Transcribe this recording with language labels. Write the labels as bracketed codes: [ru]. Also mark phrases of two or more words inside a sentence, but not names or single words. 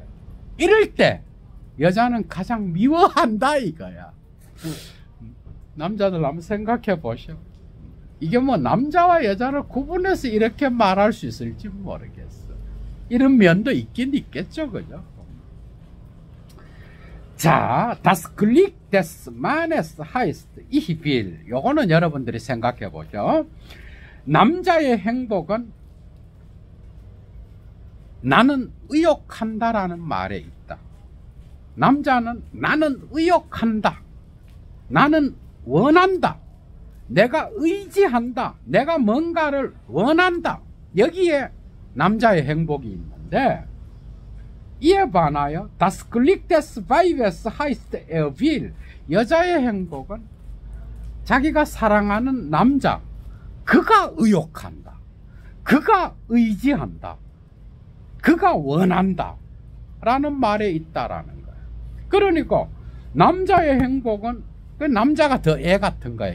[ko] 이럴 때 여자는 가장 미워한다 이거야. 남자들 한번 생각해 보셔. 이게 뭐 남자와 여자를 구분해서 이렇게 말할 수 있을지 모르겠어. 이런 면도 있긴 있겠죠, 그죠? 자, [de] das Glück des Mannes heißt ich will. [ko] 요거는 여러분들이 생각해 보죠. 남자의 행복은 나는 의욕한다라는 말에 있다. 남자는 나는 의욕한다. 나는 원한다. 내가 의지한다. 내가 뭔가를 원한다. 여기에 남자의 행복이 있는데 이에 반하여 [de] das Glück des Weibes heißt er will. [ko] 여자의 행복은 자기가 사랑하는 남자 그가 의욕한다. 그가 의지한다. 그가 원한다. 라는 말에 있다라는 거예요. 그러니까 남자의 행복은 그 남자가 더 애 같은 거야.